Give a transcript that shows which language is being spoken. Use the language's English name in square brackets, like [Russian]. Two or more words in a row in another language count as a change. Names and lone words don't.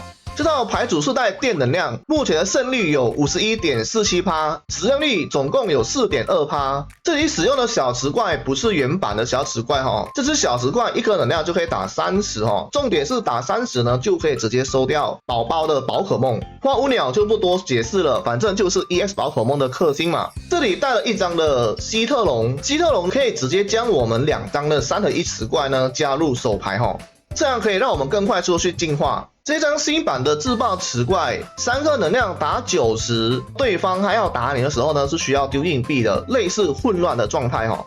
[Chinese] 這套牌組是帶電能量，目前的勝率有 51.47%， 使用率總共有 4.2%。這裡使用的小磁怪不是原版的小磁怪齁，這只小磁怪1顆能量就可以打30齁，重點是打30呢就可以直接收掉寶宝的寶可夢。花舞鳥就不多解釋了，反正就是 EX 寶可夢的克星嘛。這裡帶了一張的希特龍，希特龍可以直接將我們2張的3合1磁怪呢加入手牌齁，這樣可以讓我們更快速去進化。這張新版的自爆磁怪，3顆能量打90，對方還要打你的時候呢，是需要丟硬幣的，類似混亂的狀態齁。